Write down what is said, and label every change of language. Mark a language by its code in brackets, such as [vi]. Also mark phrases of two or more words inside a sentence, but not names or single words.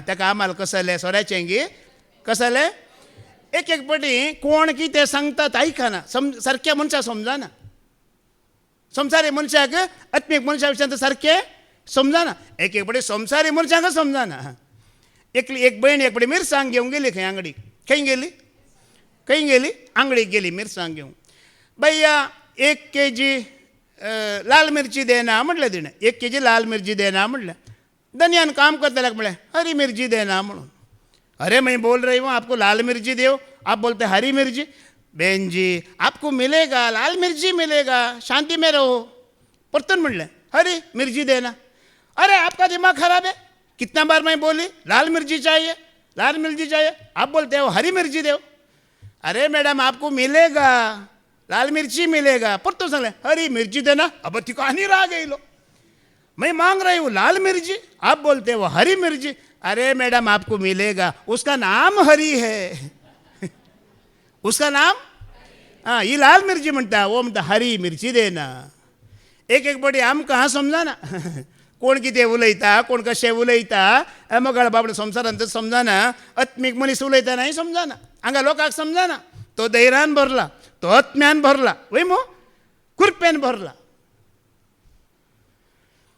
[kok] ताका आमाल कसलें सोऱ्याचें गी कसलें. एक एक पाटी कोण कितें सांगतात आयकना, सारक्या मनशाक समजना. संवसारी मनशाक आत्मीक मनशा विशयान सारकें समजना. एक एक पाटी संवसारी मनशाक समजना. एक भयण एक पाटी मिरसांग घेवंक गेली खंय आंगडीक. खंय गेली आंगडीक गेली मिरसांग घेवंक. [hi] भैया 1 kg लाल मिरची देना [kok] म्हटलें तिणें. [hi] 1 kg लाल मिरची देना म्हटलें. [kok] धनियान काम करतल्याक म्हळें [hi] हरी मिर्ची देना [kok] म्हणून. [hi] अरे मैं बोल रही हूँ आपको लाल मिर्ची दो, आप बोलते हरी मिर्ची. बहन जी आपको मिलेगा, लाल मिर्ची मिलेगा, शांति में रहो. [kok] परतन म्हणलें [hi] हरी मिर्ची देना. अरे आपका दिमाग खराब है, कितना बार मैं बोली लाल मिर्ची चाहिए, लाल मिर्ची चाहिए, आप बोलते हो हरी मिर्ची दो. अरे मैडम आपको मिलेगा, लाल मिर्ची मिलेगा. [kok] परतून सांगलें [hi] हरी मिर्ची देना. अब ती कहानी रह गई लो. मैं मांग रही हूँ लाल मिर्ची, आप बोलते हो हरी मिर्ची. अरे मैडम आपको मिलेगा, उसका नाम हरी है. उसका नाम ही लाल मिर्ची म्हणटा, वो म्हणटा हरी मिर्ची देना. [kok] एक एक पाटी आमकां समजना. कोण कितें उलयता, कोण कशें उलयता, मोगाळ बाबडे संवसारांत समजना. आत्मीक मनीस उलयता नाही समजना. हांगा लोकांक समजना. तो धैर्यान भरला, तो आत्म्यान भरला, वय मो कुरपेन भरला.